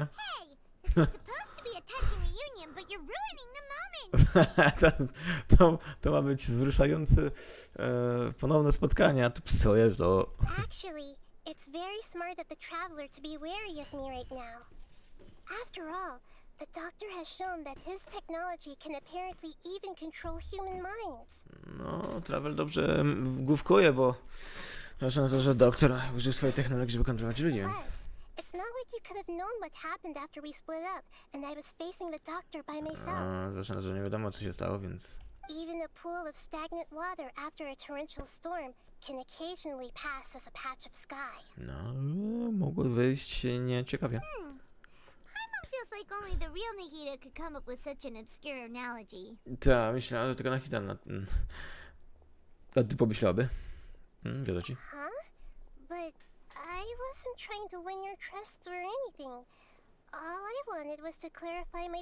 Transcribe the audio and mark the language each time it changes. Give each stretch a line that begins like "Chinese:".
English: Hey, this was supposed to be a touching reunion, but you're ruining the moment.
Polish: to ma być wzruszające ponowne spotkanie, a tu psujesz to.
English: Actually, it's very smart of the Traveler to be wary of me right now. After all, the Doctor has shown that his technology can apparently even control human minds.
Polish: No, Travel dobrze główkuje, bo zresztą to, że doktor użył swojej technologii, żeby kontrolować ludzi, więc...
English: It's not like you could have known what happened after we split up, and I was facing the Doctor by myself.
Polish: Zresztą, że nie wiadomo, co się stało, więc...
English: Even a pool of stagnant water after a torrential storm can occasionally pass as a patch of sky.
Polish: No, mogło wyjść nieciekawie.
English: Paimon feels like only the real Nihida could come up with such an obscure analogy.
Polish: Tak, myślałem, że tylko Nahida a ty pomyślałaby. Wiadomo ci.
English: Huh? But I wasn't trying to win your trust or anything. All I wanted was to clarify my